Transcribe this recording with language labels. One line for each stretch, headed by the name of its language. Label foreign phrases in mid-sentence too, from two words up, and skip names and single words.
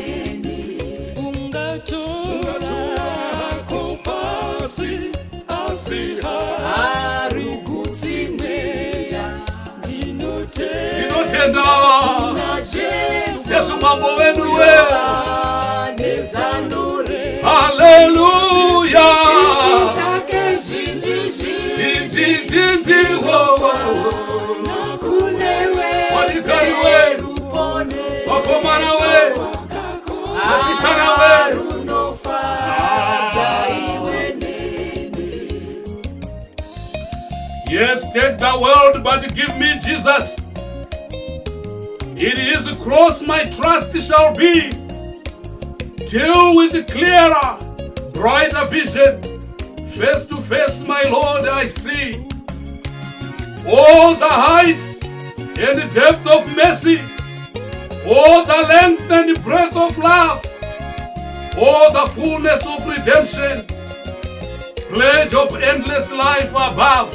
Shona: Dinotenda Yesu mambo wenu we. Hallelujah. Walikani we, wakomana we, wasikana we.
English: Yes, take the world, but give me Jesus. In his cross my trust shall be, till with clearer, brighter vision, face to face my Lord I see. All the heights and the depth of mercy, all the length and the breadth of love, all the fullness of redemption, pledge of endless life above.